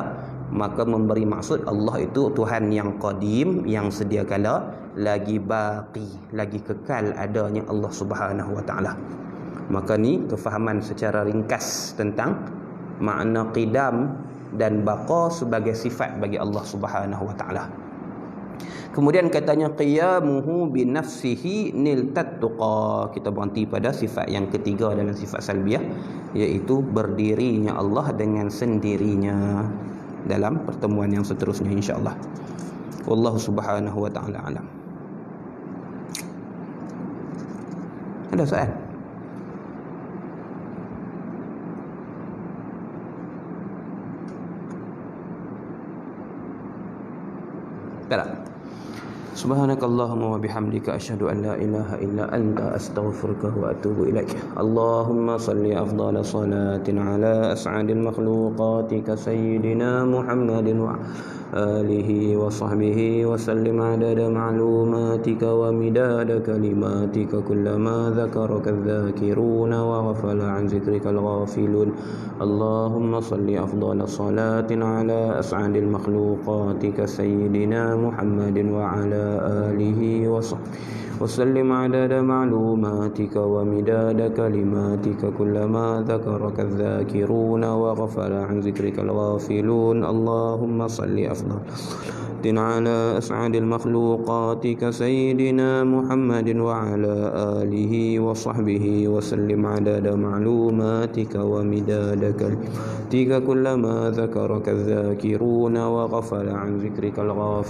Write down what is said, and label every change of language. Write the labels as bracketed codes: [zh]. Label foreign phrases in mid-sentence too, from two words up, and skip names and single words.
[ms] Maka memberi maksud Allah itu Tuhan yang qadim, yang sedia kala, lagi baqi, lagi kekal adanya Allah [ar] سبحانه وتعالى. [ms] Maka ni kefahaman secara ringkas tentang makna qidam dan baqa sebagai sifat bagi Allah [ar] سبحانه وتعالى. [ms] Kemudian katanya [ar] قيامه بنفسه نل التقى. [ms] Kita berhenti pada sifat yang ketiga dalam sifat salbiyah, iaitu berdirinya Allah dengan sendirinya, dalam pertemuan yang seterusnya insya-Allah. [ar] والله سبحانه وتعالى أعلم. [ms] Ada soalan? Tak. [ar] سبحانك اللهم وبحمدك أشهد أن لا إله إلا أنت أستغفرك وأتوب إليك. اللهم صل أفضل صلاة على أسعد مخلوقاتك سيدنا محمد وآله وصحبه وسلم عدد معلوماتك ومداد كلماتك كلما ذكرك الذاكرون وغفل عن ذكرك الغافلون. اللهم صل أفضل صلاة على أسعد مخلوقاتك سيدنا محمد وعلى آله وصحبه وسلم عدد معلوماتك ومداد كلماتك كلما ذكرك الذاكرون وغفل عن ذكرك الغافلون. اللهم صل أفضل على أسعد المخلوقات كسيدنا محمد وعلى آله وصحبه وسلم عدد معلوماتك ومداد كلماتك كلما ذكرك الذاكرون وغفل عن ذكرك الغافلون.